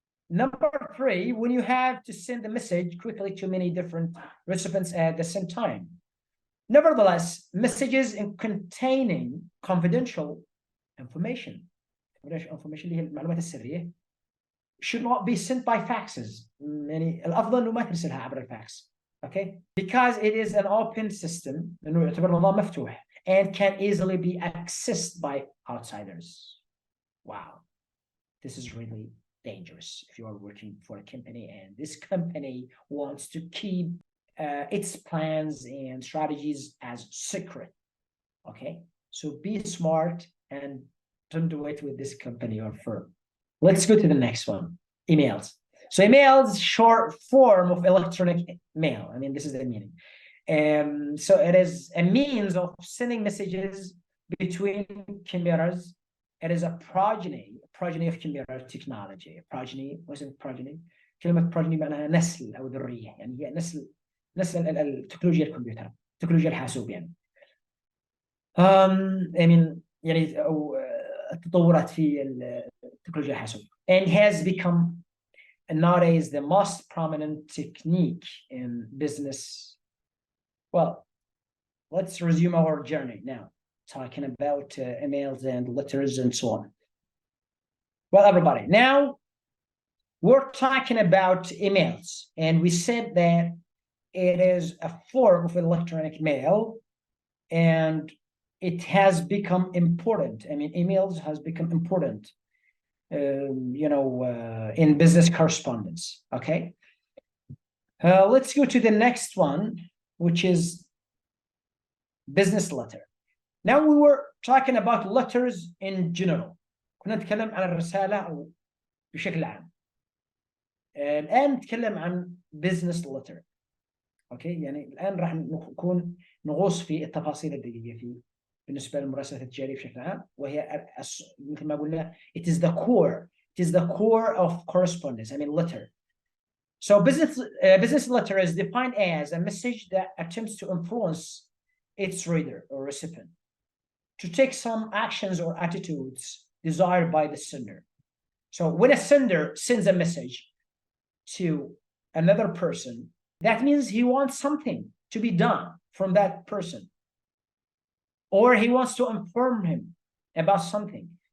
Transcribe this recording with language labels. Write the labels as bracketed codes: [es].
[en] Number 3, when you have to send a message quickly to many different recipients at the same time. Nevertheless, messages containing confidential information [ar] اللي هي المعلومات السرية [en] should not be sent by faxes. [ar] يعني الأفضل إنه ما ترسلها عبر الفاكس. [en] Okay, because it is an open system [ar] إنه يعتبر نظام مفتوح [en] and can easily be accessed by outsiders. Wow, this is really dangerous if you are working for a company and this company wants to keep its plans and strategies as secret. Okay, so be smart and don't do it with this company or firm. Let's go to the next one, emails. So emails, short form of electronic mail. I mean, this is the meaning. So it is a means of sending messages between computers. It is a progeny of computer technology. Progeny, what's it progeny? [ar] كلمة progeny معناها نسل أو ذرية، يعني هي نسل التكنولوجيا الكمبيوتر، تكنولوجيا الحاسوب يعني. [en] I mean [ar] يعني أو التطورات في التكنولوجيا الحاسوب. [en] And has become nowadays the most prominent technique in business. Well, let's resume our journey now, talking about emails and letters and so on. Well, everybody, now we're talking about emails, and we said that it is a form of electronic mail, and it has become important. I mean, emails has become important, in business correspondence. Okay, let's go to the next one, which is business letter. Now we were talking about letters in general. [ar] كنا نتكلم عن الرسالة أو بشكل عام. الآن نتكلم عن business letter. أوكي، يعني الآن راح نكون نغوص في التفاصيل الدقيقة في بالنسبة للمراسلات التجارية بشكل عام، وهي مثل ما قلنا [en] it is the core of correspondence. I mean letter. So business letter is defined as a message that attempts to influence its reader or recipient to take some actions or attitudes desired by the sender. So when a sender sends a message to another person, that means he wants something to be done from that person, or he wants to inform him about something.